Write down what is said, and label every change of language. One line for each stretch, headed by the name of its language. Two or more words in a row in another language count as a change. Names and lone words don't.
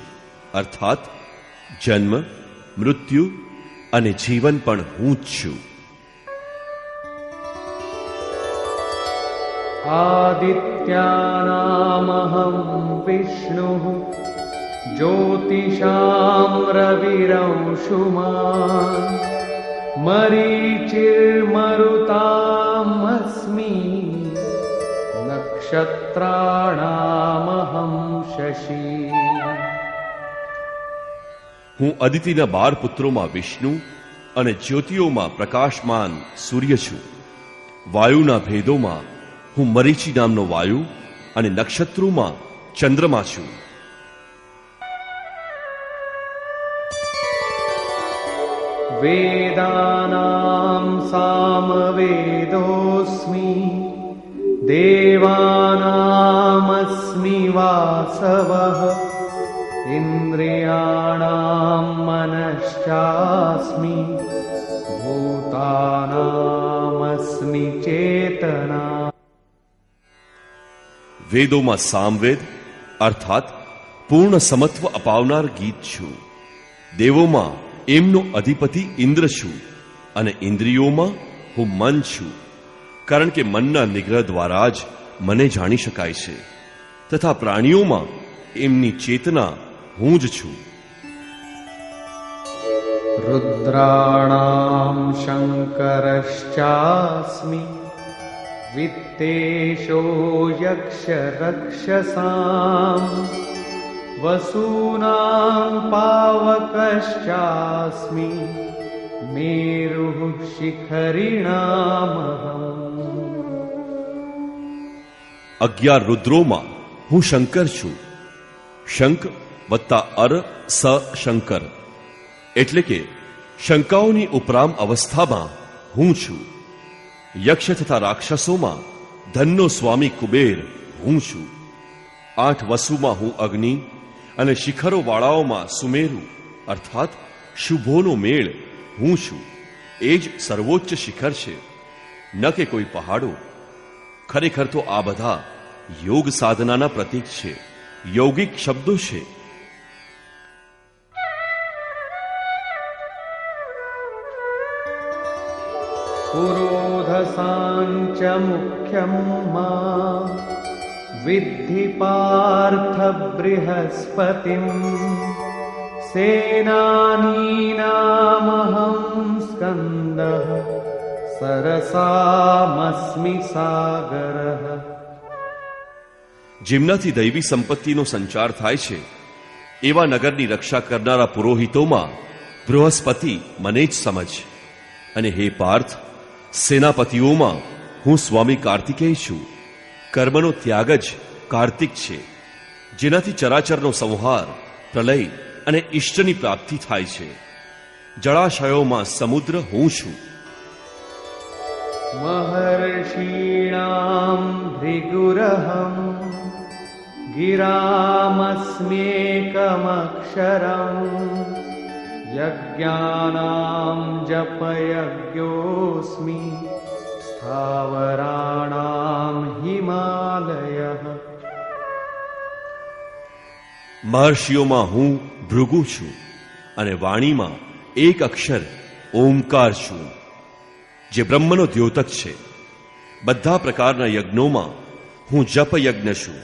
Gujarati: અર્થાત જન્મ, મૃત્યુ અને જીવન પણ હું જ છું.
Sanskrit: आदित्यानामहं विष्णुः ज्योतिषां रविरंशुमान मरीचिर्मरुतामस्मि नक्षत्राणामहं शशि।
Gujarati: હું અદિતિના 12 પુત્રોમાં વિષ્ણુ અને જ્યોતિઓમાં પ્રકાશમાન સૂર્ય છું. વાયુના ભેદોમાં હું મરીચી નામનો વાયુ અને નક્ષત્રોમાં ચંદ્રમા છું.
Sanskrit: वेदानां सामवेदोऽस्मि देवानामस्मि वासवः इन्द्रियाणां मनश्चास्मि भूतानामस्मि चेतना।
Gujarati: વેદોમાં સામવેદ અર્થાત પૂર્ણ સમત્વ અપાવનાર ગીત છું. દેવોમાં એમનો અધિપતિ ઇન્દ્ર છું અને ઇન્દ્રિયોમાં હું મન છું, કારણ કે મનના નિગ્રહ દ્વારા જ મને જાણી શકાય છે, તથા પ્રાણીઓમાં એમની ચેતના હું જ છું.
Sanskrit: रुद्राणां शङ्करश्चास्मि वित्तेशो यक्षरक्षसां वसूनां पावकश्चास्मि मेरुः शिखरिणामहम्।
Gujarati: 11 રુદ્રોમાં હું શંકર છું. શંખ વત્તા અર સ શંકર એટલે કે શંકાઓની ઉપરામ અવસ્થામાં હું છું. યક્ષ તથા રાક્ષસોમાં ધનનો સ્વામી કુબેર હું છું. 8 વસુમાં હું અગ્નિ અને શિખરો વાળાઓમાં સુમેરુ અર્થાત શુભોનો મેળ હું છું. એ જ સર્વોચ્ચ શિખર છે, ન કે કોઈ પહાડો. ખરેખર તો આ બધા યોગ સાધનાના પ્રતીક છે,
Hindi: यौगिक शब्दों से।
Sanskrit: पुरोधसांच मुख्यं मा विद्धि पार्थ बृहस्पतिं सेनानीनामहं स्कन्दः सरसामस्मि सागरः।
Gujarati: જેમનાથી દૈવી સંપત્તિનો સંચાર થાય છે એવા નગરની રક્ષા કરનારા પુરોહિતોમાં બૃહસ્પતિ મને જ સમજ. અને હે પાર્થ, સેનાપતિઓમાં હું સ્વામી કાર્તિકેય છું. કર્મનો ત્યાગ જ કાર્તિક છે, જેનાથી ચરાચરનો સંહાર, પ્રલય અને ઈષ્ટની પ્રાપ્તિ થાય છે. જળાશયોમાં સમુદ્ર હું છું.
Sanskrit: महर्षीणां भृगुरहं गिरामस्म्येकमक्षरम् यज्ञानां जपयज्ञोऽस्मि स्थावराणां हिमालयः।
Gujarati: મહર્ષિઓમાં હું ભૃગુ છું અને વાણીમાં એક અક્ષર ઓમકાર છું, જે બ્રહ્મનો દ્યોતક છે. બધા પ્રકારના યજ્ઞોમાં હું જપ યજ્ઞ છું.